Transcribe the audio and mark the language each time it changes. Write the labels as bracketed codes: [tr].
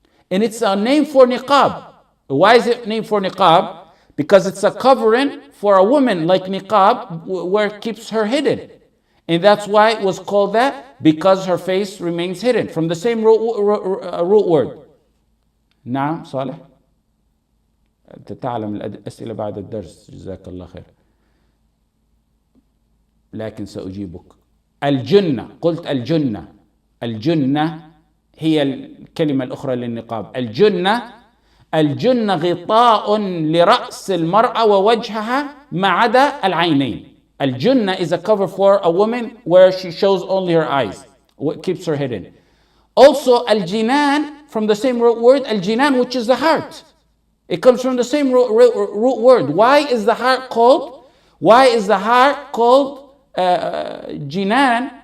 [en] And it's a name for niqab. Why is it named for niqab? Because it's a covering for a woman like niqab, where it keeps her hidden. And that's why it was called that, because her face remains hidden, from the same root word. [ar] نعم صالح. تتعلم الأسئلة بعد الدرس جزاك الله خير. لكن سأجيبك. الجنة، قلت الجنة. الجنة هي الكلمة الأخرى للنقاب. الجنة غطاء لرأس المرأة ووجهها ما عدا العينين. [en] Al-Junnah is a cover for a woman where she shows only her eyes, what keeps her hidden. Also, al-jinan, from the same root word, al-jinan, which is the heart. It comes from the same root word. Why is the heart called? Why is the heart called jinan?